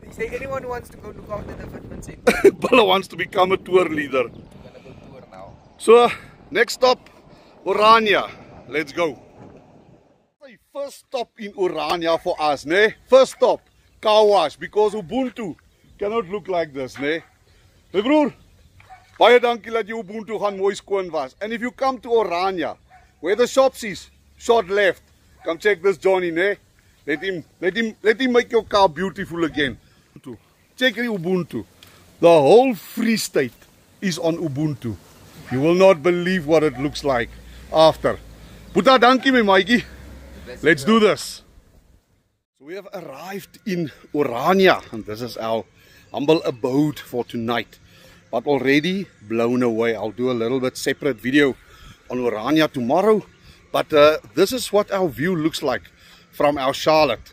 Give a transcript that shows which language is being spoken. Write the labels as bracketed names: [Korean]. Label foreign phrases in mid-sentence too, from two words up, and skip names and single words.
[English] Is there anyone who wants to go look after the Fitment Center? Bella wants to become a tour leader. I'm gonna go tour now. So, next stop, Orania. Let's go. First stop in Orania for us, ne? First stop, car wash, because Ubuntu cannot look like this, ne? [Afrikaans] Hey broer, baie dankie dat jy Ubuntu gaan mooi skoon was. [English] And if you come to Orania, where the shops is, short left, come check this Johnny, ne? Let him make your car beautiful again. Check the Ubuntu. The whole Free State is on Ubuntu. You will not believe what it looks like after. [Afrikaans] Boeta, dankie my Mikey. [English] Let's do this. So we have arrived in Orania, and this is our humble abode for tonight. But already blown away. I'll do a little bit separate video on Orania tomorrow. But this is what our view looks like from our Charlotte.